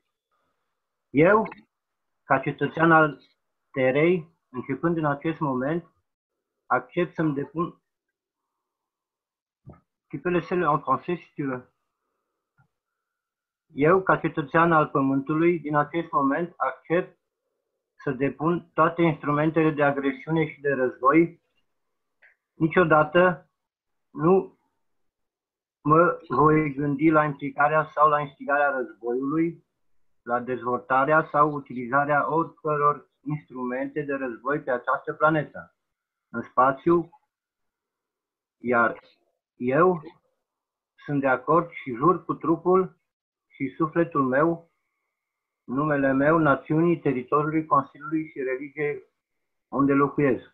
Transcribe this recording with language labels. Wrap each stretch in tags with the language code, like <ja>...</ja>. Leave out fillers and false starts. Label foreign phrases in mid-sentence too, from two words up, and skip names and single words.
<ro>Eu, ca cetățean al Terei, începând în acest moment, accept să-mi depun...</ro> <fr>Tu peux laisser en français si tu veux.</fr> <ro>Eu, ca cetățean al Pământului, din acest moment accept să depun toate instrumentele de agresiune și de război. Niciodată nu mă voi gândi la implicarea sau la instigarea războiului, la dezvoltarea sau utilizarea oricăror instrumente de război pe această planetă, în spațiu, iar eu sunt de acord și jur cu trupul și sufletul meu, numele meu, națiunii, teritoriului, Consiliului și religiei unde locuiesc.</ro>